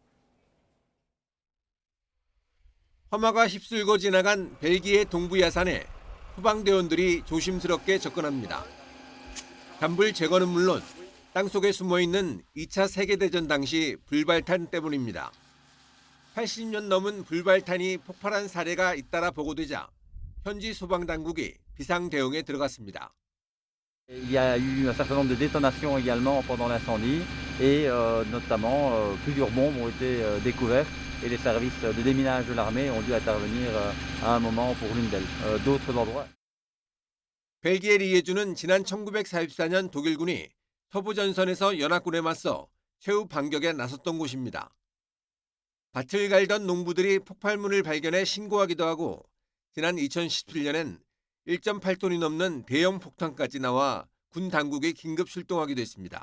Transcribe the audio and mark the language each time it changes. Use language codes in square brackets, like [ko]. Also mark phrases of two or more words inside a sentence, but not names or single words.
[ko] 화마가 휩쓸고 지나간 벨기에 동부 야산에 소방대원들이 조심스럽게 접근합니다. 산불 제거는 물론 땅속에 숨어있는 2차 세계대전 당시 불발탄 때문입니다. 80년 넘은 불발탄이 폭발한 사례가 잇따라 보고되자 현지 소방당국이 비상대응에 들어갔습니다. [fr] Il y a eu un certain nombre de détonations également pendant l'incendie et notamment plusieurs bombes ont été découvertes et les services de déminage de l'armée ont dû intervenir à un moment pour l'une d'elles. D'autres endroits. [ko] 벨기에 리에주는 지난 1944년 독일군이 서부 전선에서 연합군에 맞서 최후 반격에 나섰던 곳입니다. 밭을 갈던 농부들이 폭발물을 발견해 신고하기도 하고 지난 2017년엔 1.8톤이 넘는 대형 폭탄까지 나와 군 당국이 긴급 출동하기도 했습니다.